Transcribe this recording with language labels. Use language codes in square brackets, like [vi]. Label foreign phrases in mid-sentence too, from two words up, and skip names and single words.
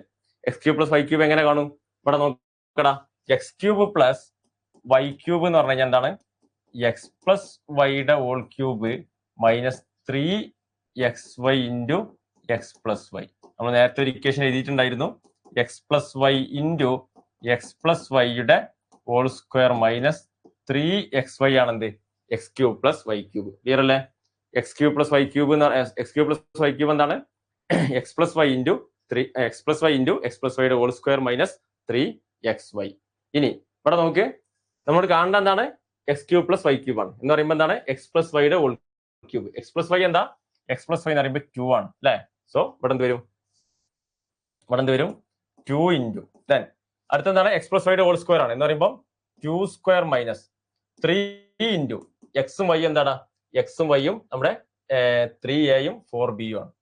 [en] x³ plus y³ [ml] എങ്ങനെ കാണും? ഇവിടെ നോക്കടാ, [en] x³ plus y³ [ml] എന്ന് പറഞ്ഞു കഴിഞ്ഞാൽ എന്താണ്? [en] x plus y-യുടെ whole cube minus 3xy into x plus y. [ml] നമ്മൾ നേരത്തെ ഒരു ഇക്വേഷൻ എഴുതിയിട്ടുണ്ടായിരുന്നു. [en] x plus y into x plus y-യുടെ whole square minus 3xy ആണെന്ത്? x³ plus y³. ക്ലിയർ അല്ലേ? x³ plus y³ എന്താണ്? x plus y into x plus y-യുടെ whole square minus 3xy. [ml] ഇനി ഇവിടെ നോക്ക്, നമ്മൾ കാണേണ്ട എന്താണ്? [en] x³ plus y³ [ml] ആണ് എന്ന് പറയുമ്പോൾ എന്താണ്? [en] x plus y-യുടെ whole cube. x plus y എന്താ? x plus y [ml] എന്ന് പറയുമ്പോൾ 2 ആണ് അല്ലെ. സോ ഇവിടെ എന്ത് വരും? [en] 2 into then അടുത്തെന്താണ്? x plus y- [ml] യുടെ [en] whole square [ml] ആണ് എന്ന് പറയുമ്പോൾ 2 [en] square minus 3 into [ml] എക്സും വൈ എന്താണ്? എക്സും വൈയും നമ്മുടെ 3aയും 4bയും ആണ്.